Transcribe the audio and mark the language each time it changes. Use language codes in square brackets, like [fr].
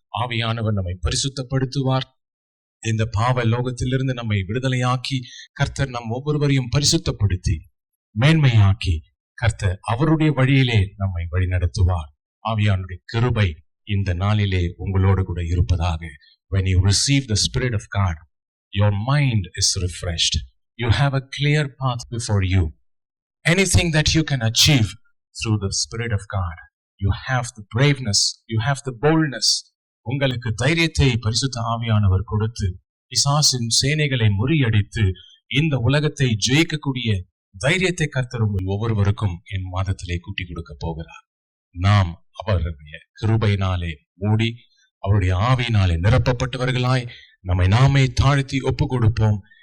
[ta] ஆவியானவர் நம்மை பரிசுத்தப்படுத்துவார். இந்த பாவ லோகத்திலிருந்து நம்மை விடுதலையாக்கி கர்த்தர் நம் ஒவ்வொருவரையும் பரிசுத்தப்படுத்தி மேன்மையாக்கி கர்த்தர் அவருடைய வழியிலே நம்மை வழி நடத்துவார். ஆவியானுடைய கிருபை இந்த நாளிலே உங்களோடு கூட இருப்பதாக. [en] When you receive the Spirit of God, your mind is refreshed. You have a clear path before you. Anything that you can achieve through the Spirit of God, you have the braveness, you have the boldness. [ta] உங்களுக்கு தைரியத்தை பரிசுத்த ஆவியானவர் கொடுத்து பிசாசின் சேனைகளை முறியடித்து இந்த உலகத்தை ஜெயிக்கக்கூடிய தைரியத்தை கர்த்தர் உங்கள் ஒவ்வொருவருக்கும் என் மாதத்திலே கூட்டி கொடுக்க போகிறார். நாம் அவருடைய கிருபையினாலே மூடி அவருடைய ஆவியினாலே நிரப்பப்பட்டவர்களாய் நம்மை நாமே தாழ்த்தி ஒப்பு கொடுப்போம்.